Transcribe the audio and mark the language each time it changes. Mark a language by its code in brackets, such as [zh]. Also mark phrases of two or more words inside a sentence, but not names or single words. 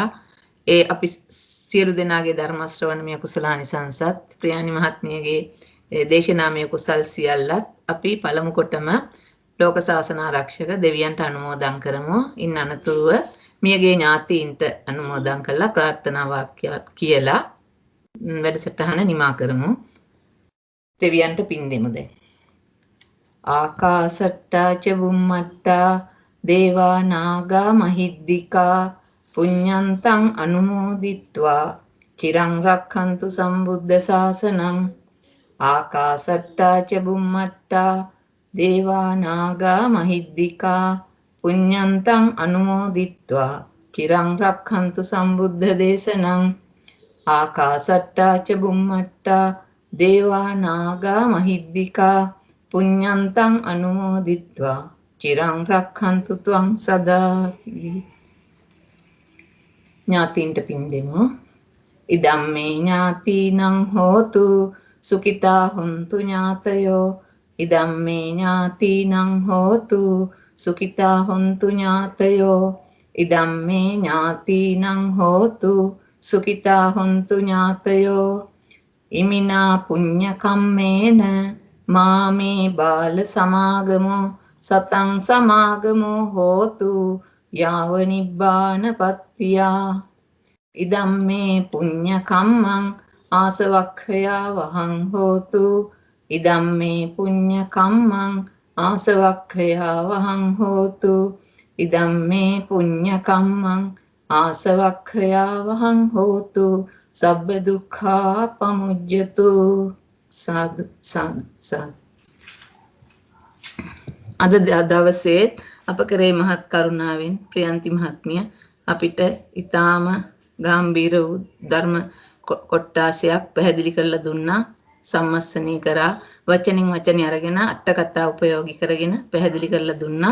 [si] ඒ අපි සියලු දෙනාගේ ධර්ම ශ්‍රවණමය කුසලානිසංසත් ප්‍රියානි මහත්මියගේ දේශනාමය කුසල් සියල්ලත් අපි පළමු කොටම ලෝක ශාසන ආරක්ෂක දෙවියන්ට අනුමෝදන් කරමු. ඉන් අනතුරුව මියගේ ඥාතීන්ට අනුමෝදන් කරලා ප්‍රාර්ථනා වාක්‍ය කියලා වැඩසටහන නිමා කරමු. දෙවියන්ට පින් දෙමු දැන්. [pi] ආකාසට්ටා ච බුම්මට්ටා දේවා නාග මහිද්దికා පුඤ්ඤන්තං අනුමෝදිත්වා චිරං රක්ඛන්තු සම්බුද්ධ ශාසනං. ආකාසට්ටා ච බුම්මට්ටා දේවා නාග මහිද්దికා පුඤ්ඤන්තං අනුමෝදිත්වා චිරං රක්ඛන්තු සම්බුද්ධ දේශනං. ආකාසට්ටා ච බුම්මට්ටා දේවා නාග මහිද්దికා පුඤ්ඤන්තං අනුමෝදිත්වා චිරං රක්ඛන්තු ත්වං සදාති. [si] ඥාතීන්ට පින් දෙමු. [pi] ඉදම්මේ ඥාතීනං හෝතු සුඛිතා හුන්තු ඥාතයෝ. ඉදම්මේ ඥාතීනං හෝතු සුඛිතා හුන්තු ඥාතයෝ. ඉදම්මේ ඥාතීනං හෝතු සුඛිතා හුන්තු ඥාතයෝ. ඉමිනා පුඤ්ඤ කම්මේන මාමේ බාල සමාගමෝ සතං සමාගමෝ හෝතු යාව නිබ්බානපත්තියා. ඉදම්මේ පුඤ්ඤ කම්මං ආසවක්ඛයා වහං හෝතු. ඉදම්මේ පුඤ්ඤ කම්මං ආසවක්ඛයා වහං හෝතු. ඉදම්මේ පුඤ්ඤ කම්මං ආසවක්ඛයා වහං හෝතු. සබ්බ දුක්ඛා පමුජ්ජතු. සාදු සාදු සාදු. [si] අද දවසේ අප කරේ මහත් කරුණාවෙන් ප්‍රියන්ති මහත්මිය අපිට ඊටාම ගැඹීර වූ ධර්ම කොටාසයක් පැහැදිලි කරලා දුන්නා. සම්මස්සනී කරා වචනින් වචනේ අරගෙන අට කතා උපයෝගී කරගෙන පැහැදිලි කරලා දුන්නා.